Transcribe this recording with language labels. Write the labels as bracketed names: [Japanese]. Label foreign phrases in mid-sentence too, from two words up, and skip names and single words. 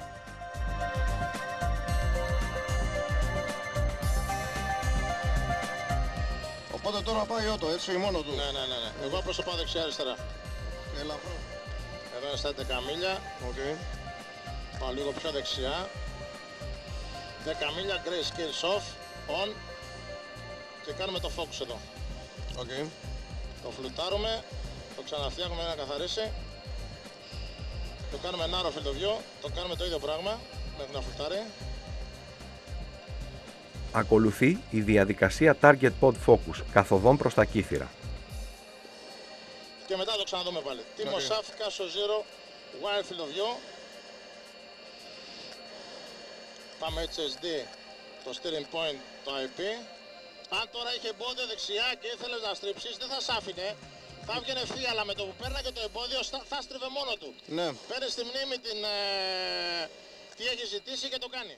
[Greek] Οπότε τώρα πάει ότο, έτσι, μόνο του. Ναι. Εγώ απλώς θα πάω δεξιά-αριστερά. Ελαφρό. Εδώ είναι στα 11 μίλια. Okay. Πάω λίγο πιο δεξιά. 10 μίλια, [English] gray scales off, on. [Greek] Και κάνουμε το focus εδώ. Okay. Το φλουτάρουμε, το ξαναφτιάχνουμε να καθαρίσει. Το κάνουμε [English] narrow field of view, [Greek] το κάνουμε το ίδιο πράγμα μέχρι να φλουτάρει. Ακολουθεί η διαδικασία [English] Target Pod Focus, [Greek] καθοδόν προς τα κύθυρα. Και μετά το ξαναδούμε πάλι. [English] Timo Shaft, Caso Zero, Wide Field of View. [Greek] Πάμε HSD, το [English] steering point, [Greek] το IP. Αν τώρα είχε εμπόδιο δεξιά και ήθελες να στρίψεις, δεν θα σ' άφηνε. Θα έβγαινε ευθεία, αλλά με το που πέρναγε το εμπόδιο θα στρίβε μόνο του. Ναι. Παίρνει στη μνήμη τι έχει ζητήσει και το κάνει.